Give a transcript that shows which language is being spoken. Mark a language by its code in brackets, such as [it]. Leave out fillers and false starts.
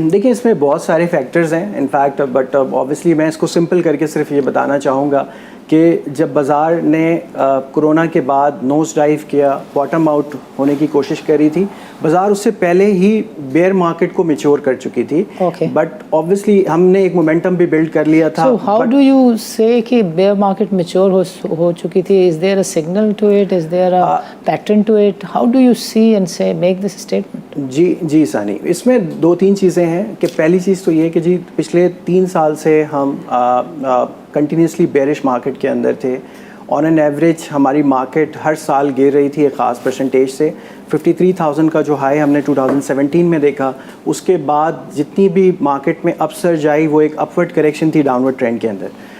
[hi] देखिए, इसमें बहुत सारे फैक्टर्स हैं इनफैक्ट, बट ऑब्वियसली मैं इसको सिंपल करके सिर्फ ये बताना चाहूँगा कि जब बाज़ार ने कोरोना के बाद नोज डाइव किया, बॉटम आउट होने की कोशिश करी थी, बाज़ार उससे पहले ही बेयर मार्केट को मैच्योर कर चुकी थी। बट ऑब्वियसली हमने एक मोमेंटम भी बिल्ड कर लिया था। [en] So how do you say [hi] कि [en] bear market mature [hi] हो चुकी थी? [en] Is there a signal to it? Is there a pattern to it? How do you see and say make this statement? [hi] जी सानी, इसमें दो तीन चीज़ें हैं कि पहली चीज़ तो ये कि जी पिछले 3 साल से हम कंटिन्यूसली बेरिश मार्केट के अंदर थे। ऑन एन एवरेज हमारी मार्केट हर साल गिर रही थी एक ख़ास परसेंटेज से। 53,000 का जो हाई हमने 2017 में देखा, उसके बाद जितनी भी मार्केट में अपसर्ज आई वो एक अपवर्ड करेक्शन थी डाउनवर्ड ट्रेंड के अंदर।